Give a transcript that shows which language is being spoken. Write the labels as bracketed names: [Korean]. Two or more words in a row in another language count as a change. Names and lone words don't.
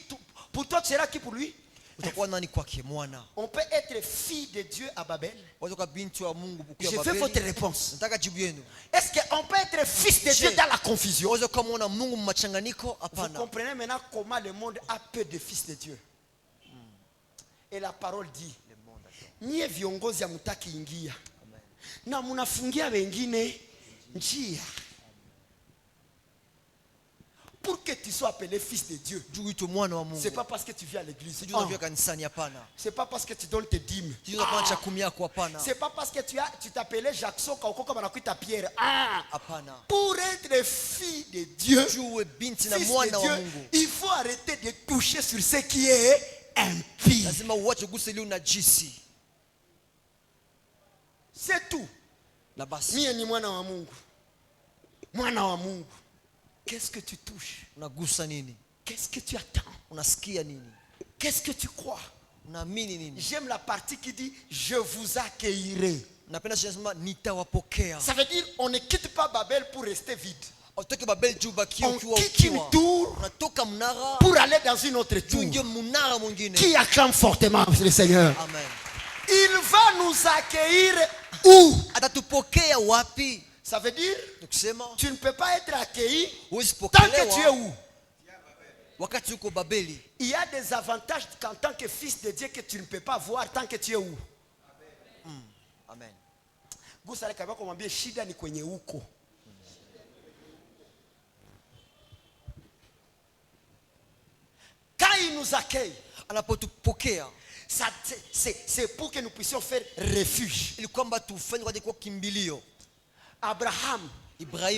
[French] Pour toi tu seras qui pour lui? On peut être fille de Dieu à Babel. Je veux votre réponse. Est-ce qu'on peut être fils de Dieu dans la confusion? Vous comprenez maintenant comment le monde a peu de fils de Dieu. Et la parole dit [Swahili] nyie viongozi hamtaki ingia na mnafungia wengine njia. [French] Pour que tu sois appelé fils de Dieu, c'est pas parce que tu viens à l'église. C'est pas parce que tu donnes tes dîmes. C'est pas parce que tu t'appelais Jackson comme Pierre. Pour être fils de Dieu, fils de Dieu, il faut arrêter de toucher sur ce qui est impie. C'est tout. [Swahili] Mie ni mwana wa Mungu. Mwana wa Mungu. [French] Qu'est-ce que tu touches? Qu'est-ce que tu attends? Qu'est-ce que tu crois? J'aime la partie qui dit je vous accueillerai. Ça veut dire on ne quitte pas Babel pour rester vide. On quitte une tour pour aller dans une autre tour. Qui acclame fortement le Seigneur? Amen. Il va nous accueillir où? Ça veut dire tu ne peux pas être accueilli tant que tu es où? Il y a des avantages en tant que fils de Dieu que tu ne peux pas voir tant que tu es où? Amen. [Swahili] Shida ni kwenye uko. [French] Quand il nous accueille, c'est pour que nous puissions faire refuge. Abraham, Ibrahim